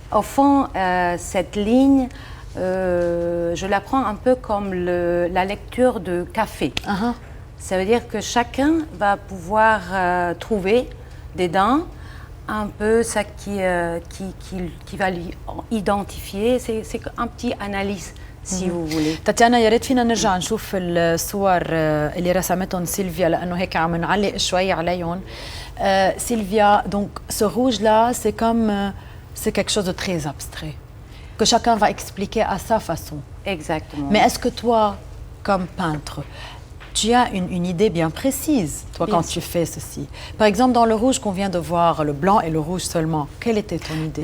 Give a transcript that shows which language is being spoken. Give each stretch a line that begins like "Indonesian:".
French: Au fond, cette ligne, je la prends un peu comme la lecture de café. Ça veut dire que chacun va pouvoir trouver dedans un peu ça qui va lui identifier. C'est un petit analyse si vous voulez.
Arabic: تاتيانا يا ريت فينا نرجع نشوف الصور اللي رسمتهم سيلفيا لانه هيك عم نعلق شوي عليهم.
French: Sylvia, donc ce rouge là, c'est quelque chose de très abstrait que chacun va expliquer à sa façon. Exactement. Mais est-ce que toi, comme peintre, tu as une idée bien précise, toi, quand tu fais ceci? Par exemple, dans le rouge qu'on vient de voir, le blanc et le rouge seulement, quelle était ton idée?